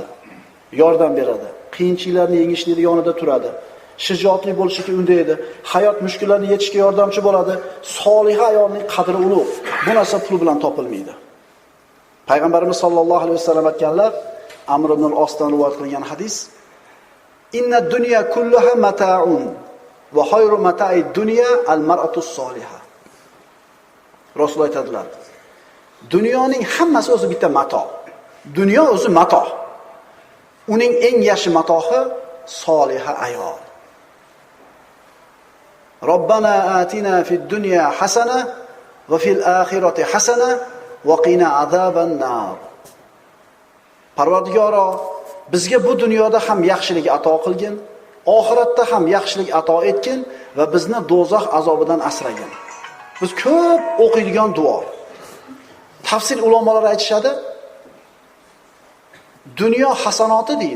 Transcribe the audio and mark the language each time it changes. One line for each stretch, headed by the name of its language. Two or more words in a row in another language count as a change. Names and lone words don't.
Uzbek: Yordam beradi. Qiyinchiliklarni yengishlikda yonida turadi. Shijoatli bo'lishga undaydi. Hayot mushkullarini yechishga yordamchi bo'ladi. Soliha ayolning qadri ulug'. Bu narsa pul bilan topilmaydi. Payg'ambarimiz
Arabic: صلى الله عليه وسلم
Uzbek: aytganlar, Amr ibn al-Osdan rivoyat qilingan hadis:
Arabic: "إن الدنيا كلها متاع وخير متاع الدنيا المرأة الصالحة."
Uzbek: Rasul aytadilar: Dunyoning hammasi o'zi bitta mato. Dunyo o'zi mato. Uning eng yaxshi matohi soliha ayol.
Arabic: ربنا آتنا في الدنيا حسنة وفي الآخرة حسنة وقنا عذاب النار.
Uzbek: Parvardigoro, bizga bu dunyoda ham yaxshilik ato qilgin, oxiratda ham yaxshilik ato etgin va bizni do'zax azobidan asragin. Biz ko'p o'qiydigan duo. Tafsir ulamolar aytishadi, dunyo hasanoti deydi.